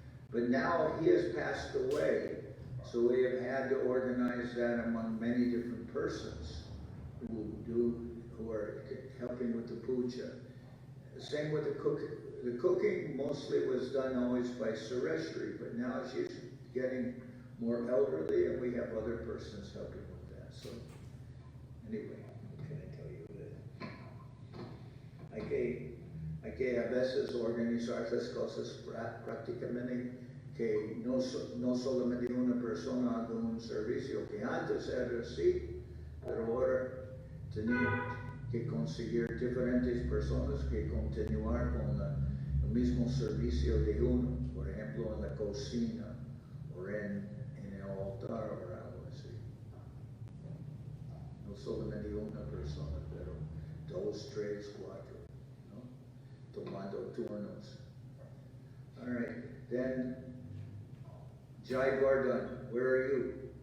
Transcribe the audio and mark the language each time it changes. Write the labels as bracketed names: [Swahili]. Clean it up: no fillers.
[English] But now he has passed away, so we have had to organize that among many different persons who are helping with the puja. The same with the cooking. The cooking mostly was done always by Sureshri, but now she's getting more elderly and we have other persons helping with that. So anyway, what can I tell you that? [Spanish] Hay que a veces organizar las cosas prácticamente que no solamente una persona haga un servicio, que antes era así, pero ahora tenemos que conseguir diferentes personas que continuar con el mismo servicio de uno, por ejemplo en la cocina o en el altar o algo así. No solamente una persona, pero 2, 3, 4, ¿no? Tomando turnos. [English] All right, then Jai Gordon, where are you?